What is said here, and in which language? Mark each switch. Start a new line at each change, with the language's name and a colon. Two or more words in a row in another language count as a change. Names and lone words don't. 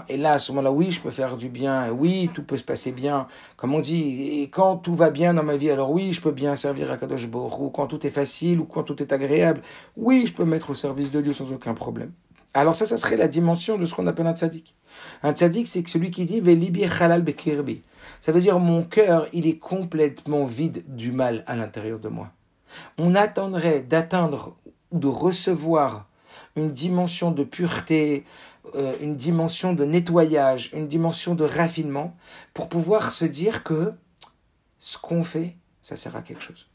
French: Et là, à ce moment-là, oui, je peux faire du bien. Et oui, tout peut se passer bien. Comme on dit, et quand tout va bien dans ma vie, alors oui, je peux bien servir à
Hebrew: קדוש ברוך הוא.
French: Quand tout est facile ou quand tout est agréable, oui, je peux mettre au service de Dieu sans aucun problème. Alors ça serait la dimension de ce qu'on appelle un tzaddik. Un tzaddik, c'est celui qui dit «
Hebrew: ולבי חלל בקרבי ».
French: Ça veut dire mon cœur, il est complètement vide du mal à l'intérieur de moi. On attendrait d'atteindre ou de recevoir une dimension de pureté, une dimension de nettoyage, une dimension de raffinement, pour pouvoir se dire que ce qu'on fait, ça sert à quelque chose.